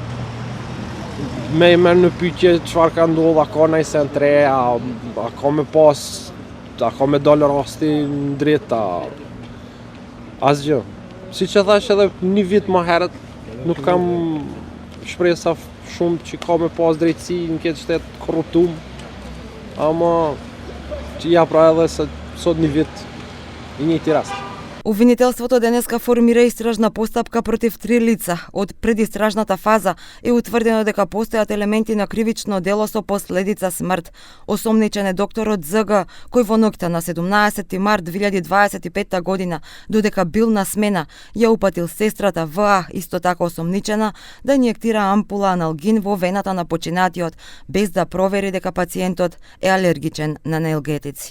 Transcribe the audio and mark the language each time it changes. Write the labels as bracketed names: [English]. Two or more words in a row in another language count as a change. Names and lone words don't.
[Albanian] Me në pyetje çfarë ka ndodhur, a ka ndonjë sent re, a ka me pas, a ka me dalë rasti në drejtë, asgjë. Si që thash edhe një vit më herët, nuk kam shpresa shumë që ka me pas drejtësi në këtë shtet korruptum, ama që ja pra edhe se sot një vit i njëjti rast. [Macedonian] Обвинителството денеска формира истражна постапка против 3 лица. Од предистражната фаза е утврдено дека постојат елементи на кривично дело со последица смрт. Осомничен е докторот ЗГ, кој во ноќта на 17 март 2025 година, додека бил на смена, ја упатил сестрата ВА, исто така осомничена, да инјектира ампула аналгин во вената на починатиот, без да провери дека пациентот е алергичен на аналгетици.